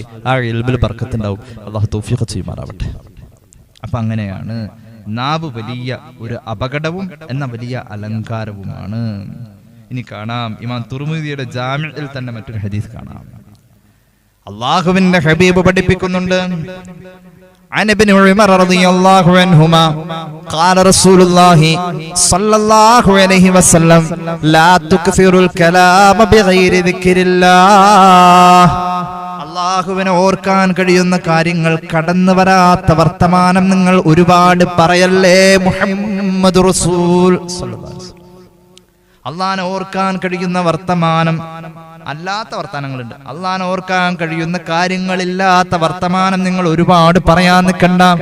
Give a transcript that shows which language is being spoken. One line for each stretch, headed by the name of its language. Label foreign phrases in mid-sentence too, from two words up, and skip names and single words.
Malayalam: ആ ഇൽമിൽ ബർക്കത്തുണ്ടാവും. അല്ലാഹു തൗഫീഖ് ചെയ്യുമാറാവട്ടെ. അപ്പൊ അങ്ങനെയാണ് നാവ് വലിയ ഒരു അപകടവും എന്ന വലിയ അലങ്കാരവുമാണ്. ഇനി കാണാം ഇമാം തുർമുദിയുടെ ജാമിഉൽ തന്നെ മറ്റൊരു ഹദീസ് കാണാം. അല്ലാഹുവിന്റെ ഹബീബ് പഠിപ്പിക്കുന്നുണ്ട്.
Arabic: عن ابن عمر رضي الله عنهما قال رسول الله صلى الله عليه وسلم لا تكثروا الكلام بغير ذكر الله.
Malayalam: അല്ലാഹുവിനെ ഓർക്കാൻ കഴിയുന്ന കാര്യങ്ങൾ കടന്നു വരാത്ത വർത്തമാനം നിങ്ങൾ ഒരുപാട് പറയല്ലേ. മുഹമ്മദ് റസൂൽ അല്ലാഹനെ ഓർക്കാൻ കഴിയുന്ന വർത്തമാനം അല്ലാത്ത വർത്തമാനങ്ങളുണ്ട്. അല്ലാഹനെ ഓർക്കാൻ കഴിയുന്ന കാര്യങ്ങളില്ലാത്ത വർത്തമാനം നിങ്ങൾ ഒരുപാട് പറയാൻ നിൽക്കണ്ട.